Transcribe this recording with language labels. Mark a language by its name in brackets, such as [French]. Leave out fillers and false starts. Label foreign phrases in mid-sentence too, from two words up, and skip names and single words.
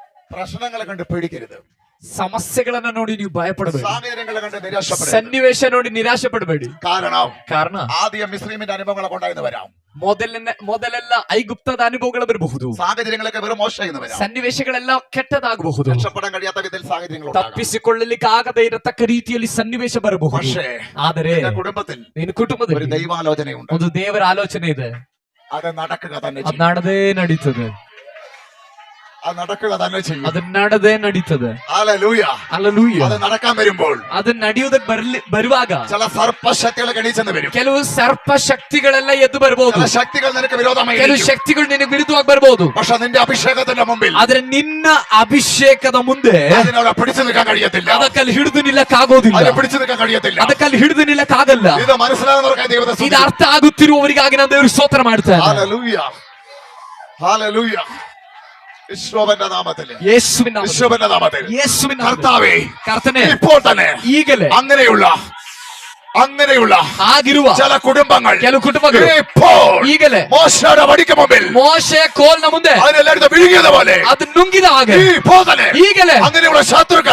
[Malayalam] പ്രശ്നങ്ങളെ കണ്ട് പേടിക്കരുത്. [Kannada] ಸಮಸ್ಯೆಗಳನ್ನ ನೋಡಿ ನೀವು ಭಯಪಡಬೇಡಿ. [Malayalam] സാഹചര്യങ്ങളെ കണ്ട് നിരാശപ്പെടരുത്. [Kannada] ಸನ್ನಿವೇಶ ನೋಡಿ ನಿರಾಶಪಡಬೇಡಿ. [Malayalam] ಕಾರಣ ആദ്യം മിസ്രൈമിന്റെ അനുഭവങ്ങളെ കൊണ്ടായിരുന്നു വരാം. [Kannada] ಮೊದಲೆಲ್ಲ ಐಗುಪ್ತದ ಅನುಭವಗಳು ಬರಬಹುದು. [Malayalam] സാഹചര്യങ്ങളൊക്കെ വെറും മോശമായിരുന്നു വരാം. [Kannada] ಸನ್ನಿವೇಶಗಳೆಲ್ಲ ಕೆಟ್ಟದಾಗಬಹುದು. [Malayalam] രക്ഷപ്പെടാൻ കഴിയാത്ത വിധത്തിൽ സാഹചര്യങ്ങൾ [Kannada] ತಪ್ಪಿಸಿಕೊಳ್ಳಲಿಕ್ಕೆ ಆಗದೇ ಇರತಕ್ಕ ರೀತಿಯಲ್ಲಿ ಸನ್ನಿವೇಶ ಬರಬಹುದು. ಆದರೆ [Malayalam] കുടുംബത്തിൽ [Kannada] ನಿನ್ನ ಕುಟುಂಬದಲ್ಲಿ [Malayalam] ഒരു ദൈവാലോചനയുണ്ട്. [Kannada] ಒಂದು ದೇವರ ಆಲೋಚನೆ ಇದೆ. [Malayalam] അത് നടക്കുക തന്നെ [Kannada] ಅದು ನಡೆದೇ ನಡೀತದೆ. [Malayalam] അത് നടക്കുക തന്നെ ചെയ്യും. [Kannada] ಅದು ನಡೆದೇ ನಡೀತದೆ. [Malayalam] ഹല്ലേലൂയ. [Kannada] ಹಲ್ಲೆಲೂಯಾ. [Malayalam] അത് നടക്കാൻ വരുമ്പോൾ [Kannada] ಅದು ನಡೆಯುವುದಕ್ಕೆ ಬರುವಾಗ [Malayalam] ചില സർപ്പശക്തികൾ എണീച്ചെന്ന് വരും. [Kannada] ಕೆಲವು ಸರ್ಪ ಶಕ್ತಿಗಳೆಲ್ಲ ಎದ್ದು ಬರಬಹುದು. [Malayalam] ചില ശക്തികൾ നിനക്ക് വിരോധമായി [Kannada] ಕೆಲವು ಶಕ್ತಿಗಳು ನಿನಗೆ ವಿರುದ್ಧವಾಗಿ ಬರಬಹುದು. [Malayalam] പക്ഷെ നിന്റെ അഭിഷേകത്തിന്റെ മുമ്പിൽ [Kannada] ಆದ್ರೆ ನಿನ್ನ ಅಭಿಷೇಕದ ಮುಂದೆ [Malayalam] അതിനവിടെ പിടിച്ചു നിൽക്കാൻ കഴിയത്തില്ല. [Kannada] ಅದಕ್ಕಲ್ಲಿ ಹಿಡಿದು ನಿಲ್ಲಕ್ಕಾಗೋದಿಲ್ಲ. [Malayalam] അതിനെ പിടിച്ചു നിൽക്കാൻ കഴിയത്തില്ല. [Kannada] ಅದಕ್ಕಲ್ಲಿ ಹಿಡಿದು ನಿಲ್ಲಕ್ಕಾಗಲ್ಲ. [Malayalam] ഇത് മനസ്സിലാകുന്നവർക്കായി ദൈവത്തെ [Kannada] ಇದು ಅರ್ಥ ಆಗುತ್ತಿರುವವರಿಗಾಗಿ ನಾನು ದೇವರು ಸ್ತೋತ್ರ ಮಾಡ್ತೇನೆ. [Malayalam] ഹല്ലേലൂയ. ഹല്ലേലൂയ. യേശുവിന്റെ നാമത്തിൽ [Kannada] ಯೇಸುವಿನ ನಾಮದಲ್ಲಿ, [Malayalam] യേശുവിന്റെ നാമത്തിൽ [Kannada] ಯೇಸುವಿನ ನಾಮದಲ್ಲಿ, [Malayalam] കർത്താവേ [Kannada] ಕರ್ತನೇ, [Malayalam] ഇപ്പോൾ തന്നെ [Kannada] ಈಗಲೇ [Malayalam] അങ്ങനെയുള്ള [Kannada] ಆಗಿರುವ [Malayalam] ചില കുടുംബങ്ങൾ [Kannada] ಕೆಲವು ಕುಟುಂಬಗಳು [Malayalam] ഇപ്പോൾ [Kannada] ಈಗಲೇ [Malayalam] മോശയുടെ വടിക്ക് മുമ്പിൽ [Kannada] ಮೋಶೆ ಕೋಲ್ನ ಮುಂದೆ [Malayalam] അതിനെല്ലായിടത്തും വിഴുങ്ങിയത് പോലെ [Kannada] ಅದು ನುಂಗಿದ ಹಾಗೆ [Malayalam] ഇപ്പോൾ തന്നെ [Kannada] ಈಗಲೇ [Malayalam] അങ്ങനെയുള്ള ശത്രുക്കൾ